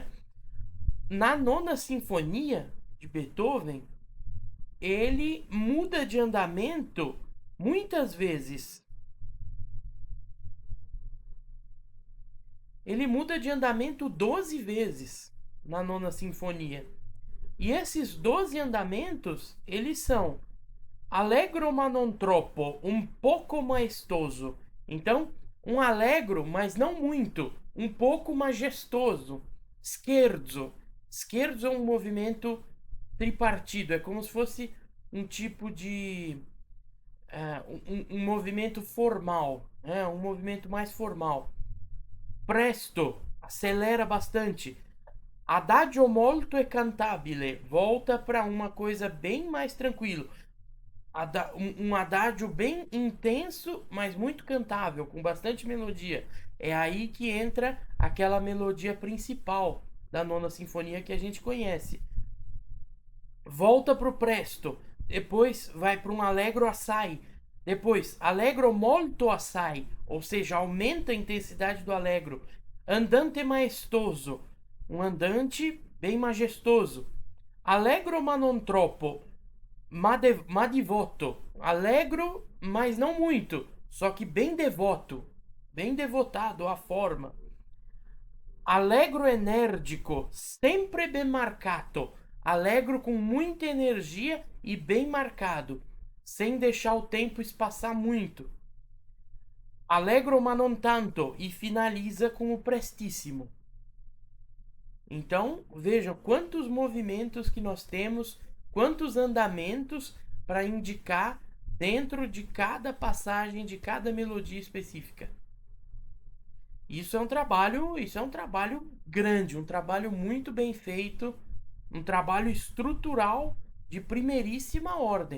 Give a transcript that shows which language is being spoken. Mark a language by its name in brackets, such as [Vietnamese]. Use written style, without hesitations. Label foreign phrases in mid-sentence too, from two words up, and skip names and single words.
[Portuguese] Na nona sinfonia de Beethoven, ele muda de andamento muitas vezes. Ele muda de andamento 12 vezes na nona sinfonia. E esses 12 andamentos, eles são [Italian] allegro ma non troppo, [Portuguese] um pouco maestoso. Então, um allegro, mas não muito, um pouco majestoso. Scherzo. Scherzo é um movimento tripartido, é como se fosse um tipo de um movimento formal, um movimento mais formal. Presto, acelera bastante. [Italian] Adagio molto e cantabile, [Portuguese] volta para uma coisa bem mais tranquilo. Um adágio bem intenso, mas muito cantável, com bastante melodia. É aí que entra aquela melodia principal da nona sinfonia que a gente conhece. Volta pro presto, depois vai para um [Italian] allegro assai, [Portuguese] depois [Italian] allegro molto assai, [Portuguese] ou seja, aumenta a intensidade do allegro. [Italian] Andante maestoso, [Portuguese] um andante bem majestoso. [Italian] Allegro ma non troppo, ma devoto. [Portuguese] Allegro, mas não muito, só que bem devoto, bem devotado à forma. [Italian] Allegro enérgico, sempre bem marcato. [Portuguese] Alegro com muita energia e bem marcado, sem deixar o tempo espaçar muito. [Italian] Allegro ma non tanto [Portuguese] e finaliza com o prestíssimo. Então, vejam quantos movimentos que nós temos, quantos andamentos para indicar dentro de cada passagem, de cada melodia específica. Isso é um trabalho grande, um trabalho muito bem feito, um trabalho estrutural de primeiríssima ordem.